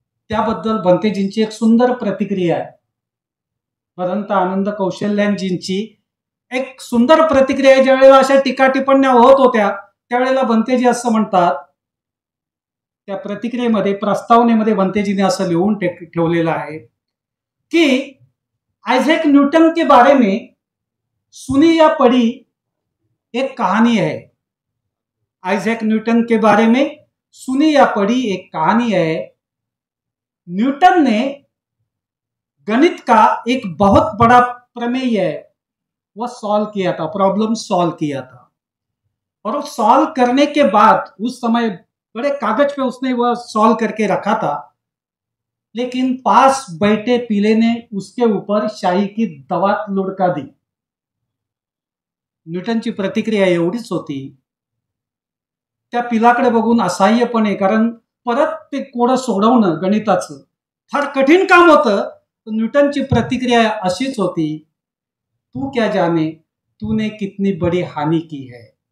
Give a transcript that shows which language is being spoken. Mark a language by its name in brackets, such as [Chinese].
[Marathi] त्याबद्दल भंतेजींची एक सुंदर प्रतिक्रिया आहे. भदंत आनंद कौशल्यांजींची एक सुंदर प्रतिक्रिया आहे. ज्या वेळेला अशा टीका टिप्पण्या होत होत्या त्यावेळेला भंतेजी असं म्हणतात, त्या प्रतिक्रियेमध्ये, प्रस्तावनेमध्ये भंतेजीने असं लिहून ठेवलेलं आहे की [Hindi] आइजैक न्यूटन के बारे में सुनी या पढ़ी एक कहानी है. आइजैक न्यूटन के बारे में सुनी या पढ़ी एक कहानी है. न्यूटन ने गणित का एक बहुत बड़ा प्रमेय है वह सॉल्व किया था, प्रॉब्लम सॉल्व किया था, और वो सॉल्व करने के बाद उस समय बड़े कागज पे उसने वह सॉल्व करके रखा था, लेकिन पास बैठे पीले ने उसके ऊपर शाही की दवात लुढ़का दी. [Marathi] न्यूटनची प्रतिक्रिया एवढीच होती, त्या पिलाकडे बघून असहाय्यपणे, कारण परत ते कोडं सोडवणं गणिताचं फार कठीण काम होतं. न्यूटनची प्रतिक्रिया अशीच होती, [Hindi] तू क्या जाने तूने कितनी बड़ी हानी की है.